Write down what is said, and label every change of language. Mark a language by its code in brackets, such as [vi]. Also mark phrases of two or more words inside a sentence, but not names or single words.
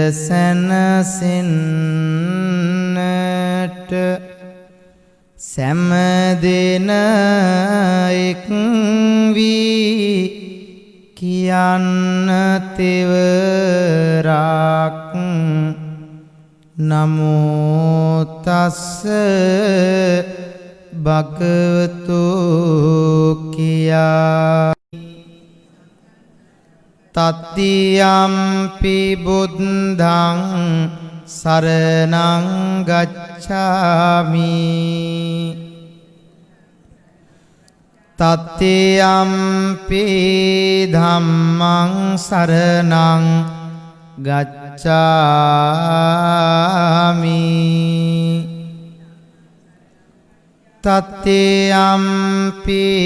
[si] සැනසෙන්නට සෑමදෙන එක් වී කියන්න [pi] තෙවරක් නමෝ තස්ස භගවතු කියා තත්තියම්පි බුද්ධං සරණං ගච්ඡාමි තත්තියම්පි ධම්මං සරණං ගච්ඡාමි තත්තියම්පි